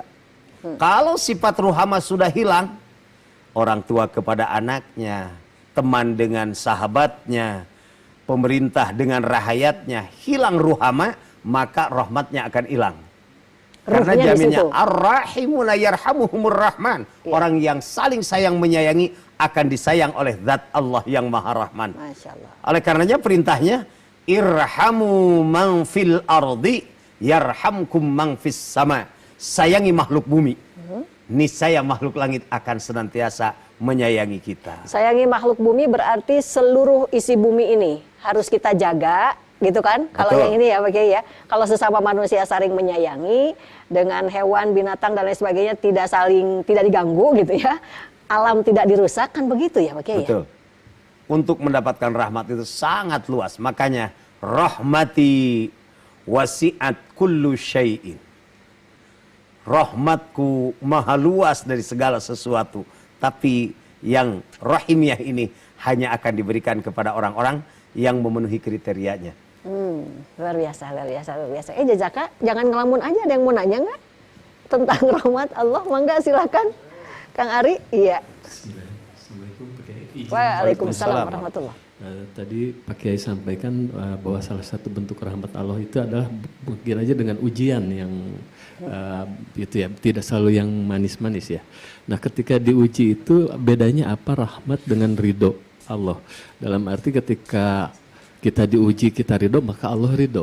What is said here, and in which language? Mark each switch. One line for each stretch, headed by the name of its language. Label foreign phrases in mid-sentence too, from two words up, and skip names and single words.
Indonesian: Kalau sifat ruhama sudah hilang, orang tua kepada anaknya, teman dengan sahabatnya, pemerintah dengan rakyatnya, hilang ruhama, maka rahmatnya akan hilang. Karena Ruhnya di jaminnya situ.
Arabic: الراحمون يرحمهم الرحمن.
Indonesian: Orang yang saling sayang menyayangi akan disayang oleh zat Allah yang maha rahman.
Arabic: ما شاء الله.
Indonesian: Oleh karenanya perintahnya,
Arabic: ارحموا من في الأرض يرحمكم من في السماء.
Indonesian: Sayangi makhluk bumi. Niscaya makhluk langit akan senantiasa menyayangi kita. Sayangi makhluk bumi berarti seluruh isi bumi ini harus kita jaga, gitu kan? Kalau Betul. yang ini ya Pak Kiai ya. Kalau sesama manusia saling menyayangi, dengan hewan, binatang dan lain sebagainya tidak diganggu gitu ya. Alam tidak dirusak, kan begitu ya Pak Kiai ya? Betul. Untuk mendapatkan rahmat itu sangat luas.
Arabic: Makanya رحمتي وسعت كل شيء.
Indonesian: Rahmatku maha luas dari segala sesuatu. Tapi yang rahimiyah ini hanya akan diberikan kepada orang-orang yang memenuhi kriterianya. Luar biasa, luar biasa, luar biasa. Jajaka, jangan ngelamun aja, ada yang mau nanya nggak? Tentang rahmat Allah, mangga silakan. Kang Ari, iya. Assalamualaikum Pak Kiai.
Arabic: وعليكم السلام ورحمة الله.
Indonesian: Tadi Pak Kiai sampaikan bahwa salah satu bentuk rahmat Allah itu adalah mungkin aja dengan ujian yang itu ya, tidak selalu yang manis-manis ya. Nah ketika diuji itu bedanya apa rahmat dengan ridho Allah? Dalam arti ketika kita diuji kita ridho maka Allah ridho.